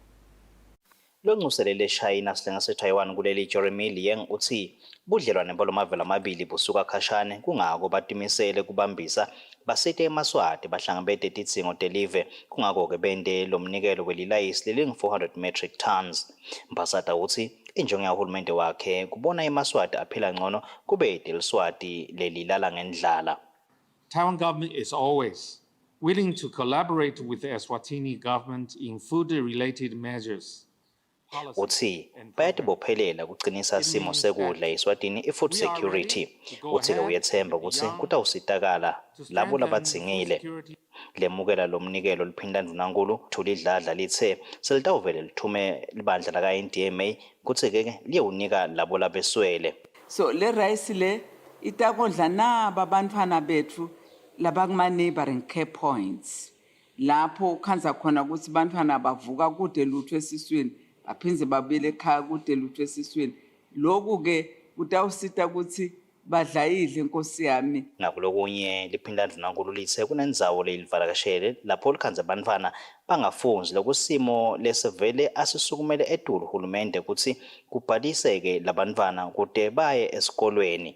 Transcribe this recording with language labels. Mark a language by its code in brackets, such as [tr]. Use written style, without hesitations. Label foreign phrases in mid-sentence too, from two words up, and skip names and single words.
[ss] Loncuselele eShayina sihlenge seTaiwan kuleli Jeremy Liang uthi budlelwane bolomavela amabili busuka khashane kungako batimisele kubambisa basite emaswati bahlangabete tidzingo telive kungako ke bende lomnikelo welilayisi lelingu-400 [en] metric tons. [ss] Mpasata uthi injongo yahulumende wakhe kubona emaswati aphila ngcono kube deliswati lelilala ngendlala. [en] Taiwan government is always willing to collaborate with the Eswatini government in food-related measures. [ss] Uthi bayatibophelela kucinisa simo sekudla eSwatini i- [en] food security. [ss] Uthi uyethemba ukuthi kutawusitakala labo labadzingile. Lemukela lomnikelo liphinda ndvunankulu Thulidladla lithe selitawuvele lithume libandla laka-NDMA kutsi ke liyewunika labo labeswele. So le rice le itakondla naba bantfwana betfu labakuma [en] neighboring care points [ss] lapho khanza khona ukuthi bantfwana bavuka kude lutho esiswini aphinze babele ekhaya kude lutho esiswini. Lokhu ke kutawusita ukuthi badlayidle Nkosi yami. Ngakulokunye liphinda ndvunankulu lithe kunendzawo leyilivakashele lapho likhanza bantfwana bangafunzi lokusimo lesevele asisukumele etulu uhulumende ukuthi kubhaliseke labantfwana kude baye esikolweni.